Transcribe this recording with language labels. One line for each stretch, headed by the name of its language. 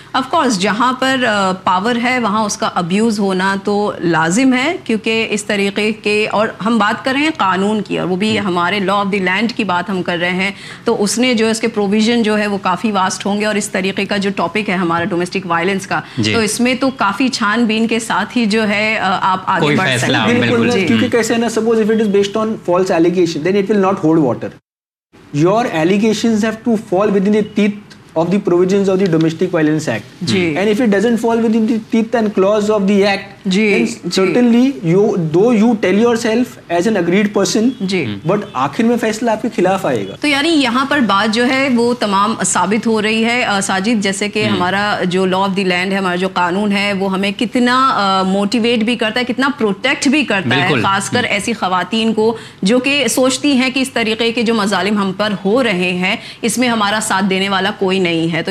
Urdu: Of course جہاں پر power ہے وہاں اس کا ابیوز ہونا تو لازم ہے, کیونکہ اس طریقے کے, اور ہم بات کر رہے ہیں قانون کی اور وہ بھی ہمارے لا آف دی لینڈ کی بات ہم کر رہے ہیں, تو اس نے جو اس کے پروویژن جو ہے وہ کافی واسٹ ہوں گے, اور اس طریقے کا جو ٹاپک ہے ہمارا ڈومیسٹک وائلنس کا, تو اس میں تو کافی چھان بین کے ساتھ ہی جو ہے آپ آگے بڑھ سکتے ہیں,
English: کیونکہ کیسے نا suppose if it is based on false allegation then it will not hold water, your allegations have to fall within the teeth of the provisions of the Domestic Violence Act. And if it doesn't fall within the teeth and clause of the act, then certainly, you, though you tell yourself as an agreed person, but
Urdu: آخر میں فیصلہ آپ کے خلاف آئے گا. تو یعنی یہاں پر بات جو ہے وہ تمام ثابت ہو رہی ہے ساجد, جیسے کہ ہمارا جو لا آف دی لینڈ ہے, ہمارا جو قانون ہے وہ ہمیں کتنا موٹیویٹ بھی کرتا ہے, کتنا پروٹیکٹ بھی کرتا ہے, خاص کر ایسی خواتین کو جو کہ سوچتی ہیں کہ اس طریقے کے جو مظالم ہم پر ہو رہے ہیں اس میں ہمارا ساتھ دینے والا کوئی نہیں ہے.